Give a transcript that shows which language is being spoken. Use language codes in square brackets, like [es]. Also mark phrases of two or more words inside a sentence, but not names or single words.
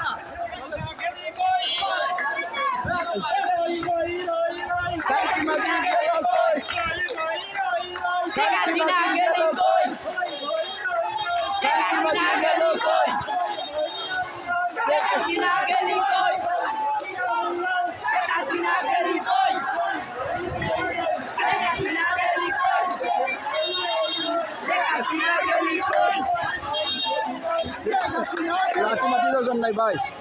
[bn] শান্তিমা গেল কই, শান্তিমা গেল কই, শান্তিমা গেল কই, হাসিনা গেলি কই, হাসিনা গেলি কই, হাসিনা গেলি কই, হাসিনা গেলি কই. লাঠি মাটি দরকার নাই ভাই।